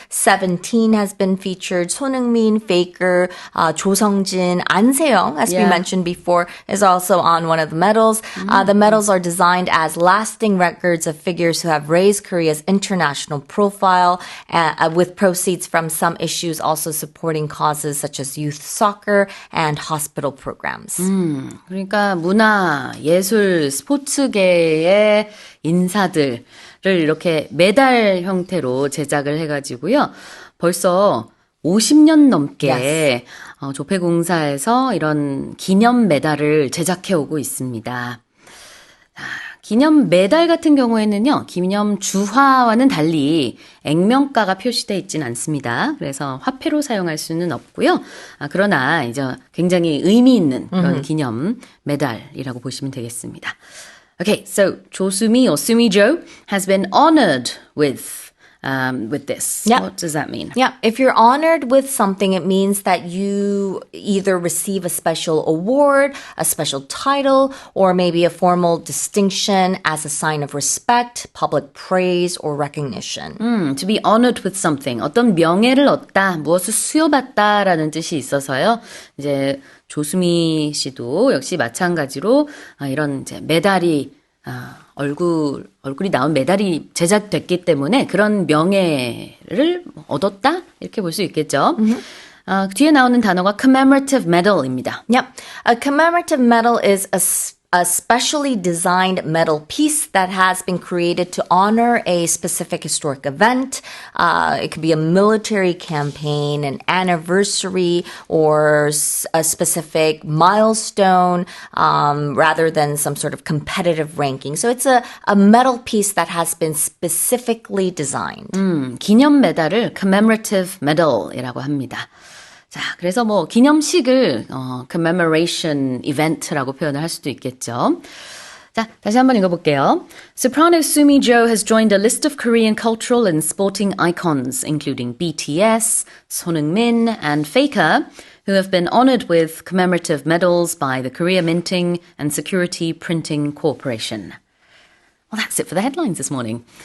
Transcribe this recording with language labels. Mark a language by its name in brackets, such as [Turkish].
[English] 17 has been featured. 손흥민, Faker, Jo Seong-jin, An Se-young, as we mentioned before, is also on one of the medals. The medals are designed as lasting records of figures who have raised Korea's international profile, with proceeds from some issues also supporting causes such as youth soccer and hospital programs. [Korean] 그러니까 문화, 예술, 스포츠계의 인사들을 이렇게 메달 형태로 제작을 해가지고요. 벌써 50년 넘게 조폐공사에서 이런 기념 메달을 제작해 오고 있습니다. 기념 메달 같은 경우에는요, 기념 주화와는 달리 액면가가 표시되어 있진 않습니다. 그래서 화폐로 사용할 수는 없고요. 그러나 이제 굉장히 의미 있는 그런 기념 메달이라고 보시면 되겠습니다. [English] Okay, so 조수미 or 수미조 has been honored with this. Yep. What does that mean? Yeah, if you're honored with something, it means that you either receive a special award, a special title, or maybe a formal distinction as a sign of respect, public praise, or recognition. To be honored with something. [Korean] 어떤 명예를 얻다, 무엇을 수여받다라는 뜻이 있어서요. 이제 조수미 씨도 역시 마찬가지로 이런 이제 메달이 얼굴이 나온 메달이 제작됐기 때문에 그런 명예를 얻었다? 이렇게 볼 수 있겠죠. 뒤에 나오는 단어가 commemorative medal입니다. [English] Yep. A commemorative medal is a specially designed metal piece that has been created to honor a specific historic event. It could be a military campaign, an anniversary, or a specific milestone, rather than some sort of competitive ranking. So it's a metal piece that has been specifically designed. [Korean] 기념 메달을 commemorative medal이라고 합니다. 자, 그래서 뭐 기념식을 commemoration event라고 표현을 할 수도 있겠죠. 자, 다시 한번 읽어볼게요. [English] Soprano Sumi Jo has joined a list of Korean cultural and sporting icons, including BTS, Son Heung-min, and Faker, who have been honored with commemorative medals by the Korea Minting and Security Printing Corporation. Well, that's it for the headlines this morning.